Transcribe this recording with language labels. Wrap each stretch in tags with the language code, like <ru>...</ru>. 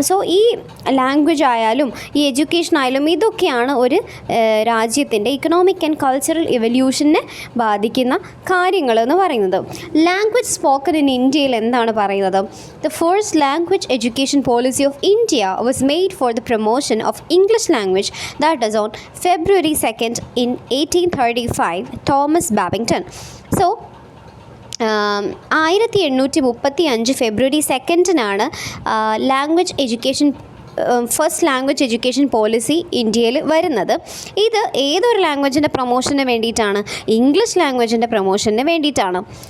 <ml>So ഈ language ആയാലും ഈ എഡ്യൂക്കേഷൻ ആയാലും ഇതൊക്കെയാണ് ഒരു രാജ്യത്തിൻ്റെ ഇക്കണോമിക് ആൻഡ് കൾച്ചറൽ എവല്യൂഷനെ ബാധിക്കുന്ന കാര്യങ്ങളെന്ന് പറയുന്നത്. ലാംഗ്വേജ് സ്പോക്കൺ ഇൻ ഇന്ത്യയിൽ എന്താണ് പറയുന്നത്?</ml> <en>The first language education policy of India was made for the promotion of English language, that is on February 2nd in 1835, Thomas Babington.</en> <ml>So 1835 February 2nd language education first language education policy ഇന്ത്യയിൽ വരുന്നത്. ഇത് ഏതൊരു ലാംഗ്വേജിൻ്റെ പ്രൊമോഷന് വേണ്ടിയിട്ടാണ്? English ലാംഗ്വേജിൻ്റെ പ്രൊമോഷന് വേണ്ടിയിട്ടാണ്.</ml>